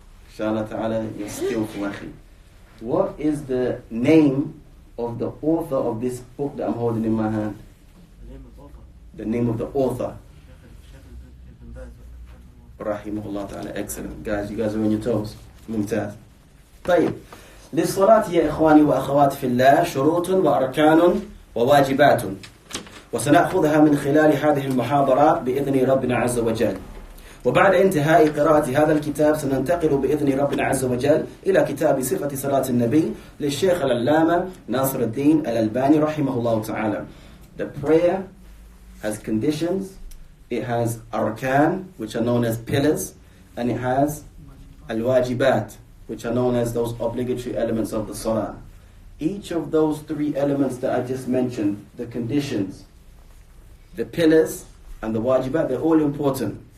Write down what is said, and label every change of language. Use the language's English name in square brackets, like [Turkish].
[English] Inshallah ta'ala, you're skillful, akhi. What is the name of the author of this book that I'm holding in my hand? The name of the author. Rahimahullah ta'ala. Excellent. Guys, you guys are on your toes. [Arabic] Mumtaz. طيب. للصلاة يا إخواني وأخواتي في الله شروط وأركان وواجبات وسنأخذها من خلال هذه المحاضرات بإذن ربنا عز وجل. وبعد انتهاء قراءة هذا الكتاب سننتقل بإذن ربنا عز وجل إلى كتاب صفة صلاة النبي للشيخ العلامة ناصر الدين الألباني رحمه الله تعالى. [English] The prayer has conditions, it has arkan, which are known as pillars, and it has al-wajibat, which are known as those obligatory elements of the salah. Each of those 3 elements that I just mentioned, the conditions, the pillars, and the wajibat, they're all important.